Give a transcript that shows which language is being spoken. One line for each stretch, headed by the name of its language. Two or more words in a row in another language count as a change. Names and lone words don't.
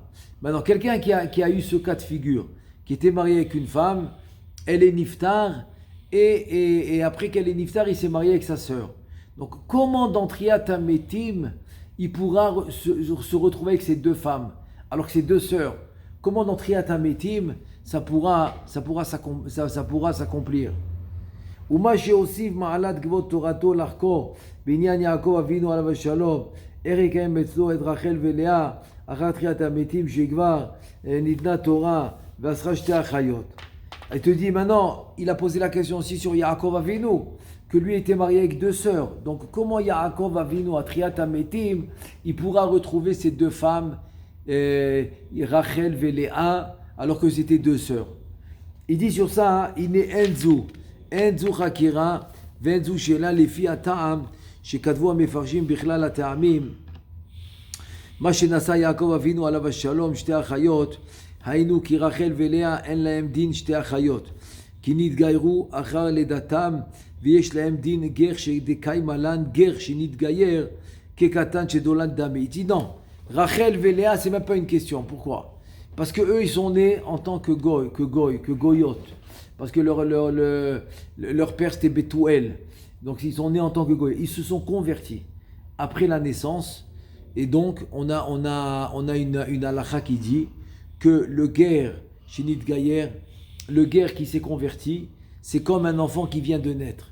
French: Maintenant, quelqu'un qui a eu ce cas de figure, qui était marié avec une femme, elle est niftar, et après qu'elle est niftar, il s'est marié avec sa sœur. Donc, comment dans
Hebrew: תחיית המתים,
French: il pourra se retrouver avec ces deux femmes, alors que c'est deux sœurs? Comment dans
Hebrew: תחיית המתים,
French: ça pourra s'accomplir?
Hebrew: ומה שהוסיף מעלת כבוד תורתו לחקור בעניין יעקב אבינו עליו השלום, איך יקיים אצלו את רחל ולאה אחר תחיית המתים שכבר ניתנה תורה ואסרה שתי אחיות.
French: Il te dit maintenant, il a posé la question aussi sur Yaakov Avinu, que lui était marié avec deux sœurs. Donc comment Yaakov Avinu à
Hebrew: תחיית המתים,
French: il pourra retrouver ces deux femmes, Rachel et Léa, alors que c'était deux sœurs? Il dit sur ça, il n'est
Hebrew: אין זו חקירה, ואין זו שאלה, לפי הטעם, שכתבו המפרשים בכלל הטעמים, מה שנשא יעקב אבינו עליו השלום שתי אחיות, היינו כי רחל ולאה אין להם דין שתי אחיות, כי נתגיירו אחר לידתם, ויש להם דין גר שדקיימה לן גר שנתגייר כקטן שדולד דמי.
French: Il dit non, Rachel et Léa, c'est même pas une question. Pourquoi? Parce que eux, ils sont nés en tant que goyot. Parce que leur père c'était Bethuel. Donc ils sont nés en tant que goy. Ils se sont convertis après la naissance. Et donc on a une halakha qui dit que le guerre,
Hebrew: שנתגייר,
French: le guerre qui s'est converti, c'est comme un enfant qui vient de naître.